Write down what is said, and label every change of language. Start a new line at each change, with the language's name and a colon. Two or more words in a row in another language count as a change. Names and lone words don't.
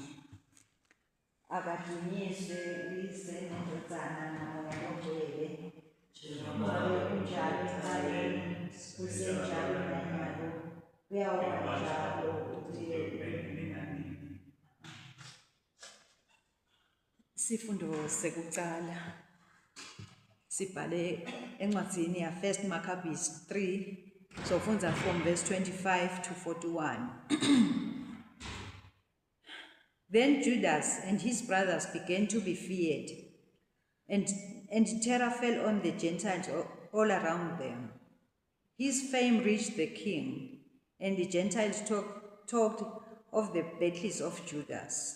Swati: Akadunyiswe uyise neNdodzana naMoya loNgcwele, njengoba kunjalo ekuqaleni, kusenjalo nanyalo, kuyawoba njalo ekugcineni. Sifundo sekucala sibhale encwadzini ya 1 Maccabees 3, sofundza
English: from verse 25 to 41. Then Judas and his brothers began to be feared, and terror fell on the Gentiles all around them. His fame reached the king, and the Gentiles talked of the battles of Judas.